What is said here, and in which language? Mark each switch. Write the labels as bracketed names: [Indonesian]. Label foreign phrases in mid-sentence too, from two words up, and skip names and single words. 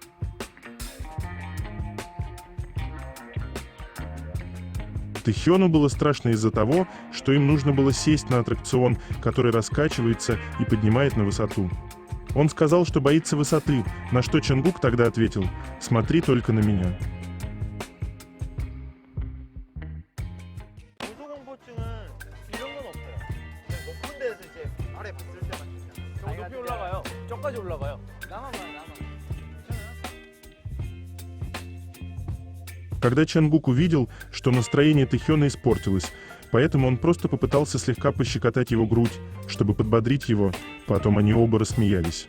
[Russian] Тэхёну было страшно из-за того, что им нужно было сесть на аттракцион, который раскачивается и поднимает на высоту. Он сказал, что боится высоты, на что Чонгук тогда ответил: «Смотри только на меня». [Korean] 고소공포증은 이런 건 없어요. 그냥 높은 데서 이제 아래 봤을 때만 그냥. 높이 올라가요. 저까지 올라가요. 나만 봐요, 나만. [Russian] Когда Чонгук увидел, что настроение Тэхёна испортилось, поэтому он просто попытался слегка пощекотать его грудь, чтобы подбодрить его, потом они оба рассмеялись.